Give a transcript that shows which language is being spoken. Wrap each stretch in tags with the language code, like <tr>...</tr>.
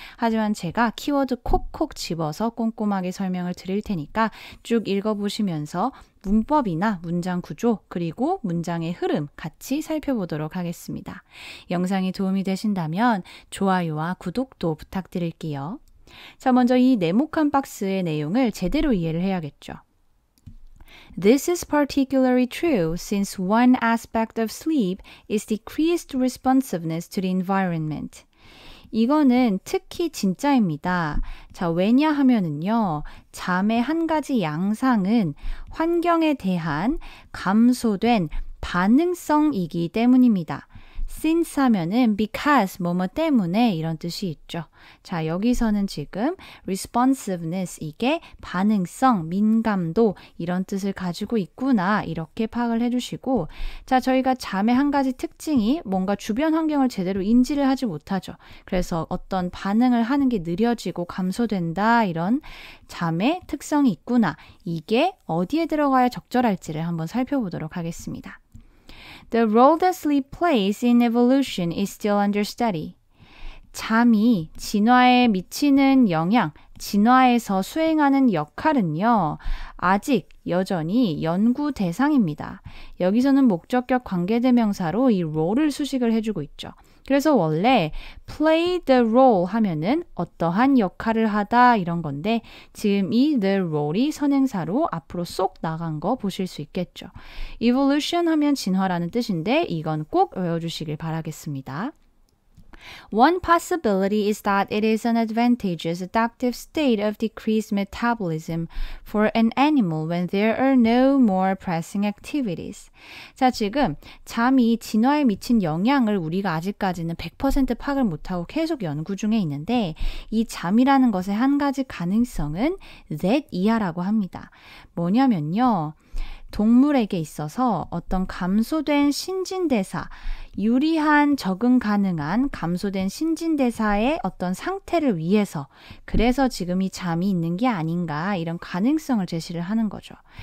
<ko>하지만 제가 키워드 콕콕 집어서 꼼꼼하게 설명을 드릴 테니까 쭉 읽어보시면서 문법이나 문장 구조 그리고 문장의 흐름 같이 살펴보도록 하겠습니다. 영상이 도움이 되신다면 좋아요와 구독도 부탁드릴게요. 자, 먼저 이 네모칸 박스의 내용을 제대로 이해를 해야겠죠.</ko> <en>This is particularly true since one aspect of sleep is decreased responsiveness to the environment.</en> <ko>이거는 특히 진짜입니다. 자, 왜냐하면은요, 잠의 한 가지 양상은 환경에 대한 감소된 반응성이기 때문입니다. since 하면은 because 뭐뭐 때문에 이런 뜻이 있죠. 자, 여기서는 지금 responsiveness 이게 반응성, 민감도 이런 뜻을 가지고 있구나 이렇게 파악을 해주시고 자, 저희가 잠의 한 가지 특징이 뭔가 주변 환경을 제대로 인지를 하지 못하죠. 그래서 어떤 반응을 하는 게 느려지고 감소된다 이런 잠의 특성이 있구나. 이게 어디에 들어가야 적절할지를 한번 살펴보도록 하겠습니다.</ko> <en>The role that sleep plays in evolution is still under study.</en> <ko>잠이 진화에 미치는 영향, 진화에서 수행하는 역할은요, 아직 여전히 연구 대상입니다. 여기서는 목적격 관계대명사로 이 role을 수식을 해주고 있죠. 그래서 원래</ko> <en>play the role</en> <ko>하면은 어떠한 역할을 하다 이런 건데 지금 이 the role이 선행사로 앞으로 쏙 나간 거 보실 수 있겠죠. evolution 하면 진화라는 뜻인데 이건 꼭 외워주시길 바라겠습니다.</ko> <en>One possibility is that it is an advantageous adaptive state of decreased metabolism for an animal when there are no more pressing activities.</en> <ko>자, 지금 잠이 진화에 미친 영향을 우리가 아직까지는 100% 파악을 못하고 계속 연구 중에 있는데 이 잠이라는 것의 한 가지 가능성은 that 이하라고 합니다. 뭐냐면요. 동물에게 있어서 어떤 감소된 신진대사, 유리한 적응 가능한 감소된 신진대사의 어떤 상태를 위해서 그래서 지금 이 잠이 있는 게 아닌가 이런 가능성을 제시를 하는 거죠.</ko>